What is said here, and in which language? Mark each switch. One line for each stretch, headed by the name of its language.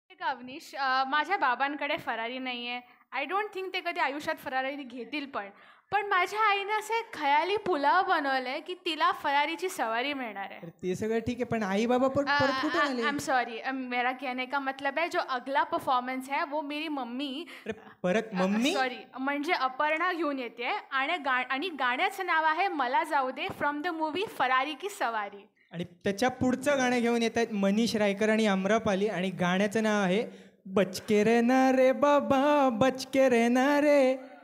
Marathi: का अवनीश, माझ्या बाबांकडे फरारी नाही आहे.
English: I don't think
Marathi: ते कधी आयुष्यात फरारी घेतील पण माझ्या आईने असे खयाली पुलाव बनवलंय की तिला फरारीची सवारी मिळणार आहे. ते सगळं ठीक आहे, पण आई बाबा परत कुठे आले?
English: I am sorry,
Hindi: मेरा कहने का मतलब है जो अगला परफॉर्मन्स है वो मेरी मम्मी
Marathi: परत मम्मी सॉरी म्हणजे अपर्णा घेऊन येते आणि गाण्याचं नाव आहे मला जाऊ दे
English: from the movie
Marathi: फरारी की सवारी. आणि त्याच्या पुढचं गाणं घेऊन येत आहेत मनीष रायकर आणि आम्रपाली आणि गाण्याचं नाव आहे बचके रहना रे बाबा बचके रहना रे.